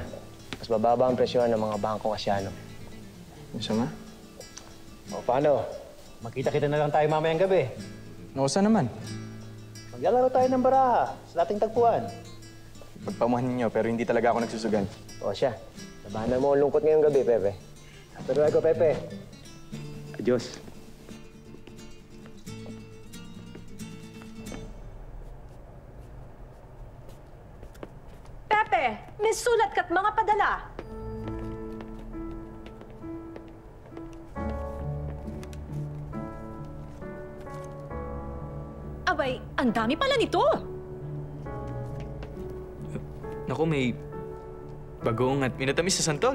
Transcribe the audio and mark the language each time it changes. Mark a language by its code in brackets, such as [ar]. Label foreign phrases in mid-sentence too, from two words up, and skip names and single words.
[tl] Mas bababa ang presyon ng mga bangkong Asiano. Masama? O paano? Magkita-kita na lang tayo mamayang gabi. O, saan naman? Maglalaro tayo ng baraha sa dating tagpuan. Pagpamuhan ninyo, pero hindi talaga ako nagsusugal. O siya, labanan mo ang lungkot ngayong gabi, Pepe. [es] Hasta luego, Pepe. Adios. [tl] Pepe, may sulat ka't mga padala. Abay, ang dami pala nito. Naku, may bagong at minatamis sa santol.